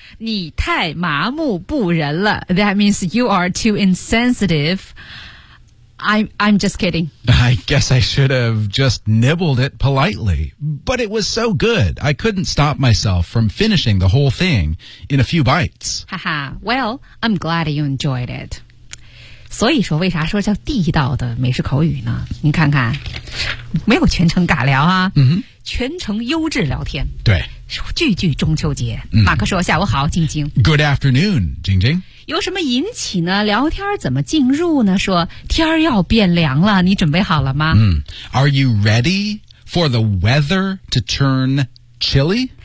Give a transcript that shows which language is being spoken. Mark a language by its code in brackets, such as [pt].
[zh] 你太麻木不仁了。 [en] That means you are too insensitive. I'm just kidding. I guess I should have just nibbled it politely. But it was so good, I couldn't stop myself from finishing the whole thing in a few bites. Haha, well, I'm glad you enjoyed it. [zh] 所以说为啥说叫地道的美食口语呢？你看看，没有全程尬聊啊、 mm-hmm. 全程优质聊天。对。句句中秋节、 mm-hmm. 马克说下午好静静 [en] Good afternoon, 静静 [zh] 有什么引起呢聊天怎么进入呢说天要变凉了你准备好了吗、 mm. [en] Are you ready for the weather to turn chilly?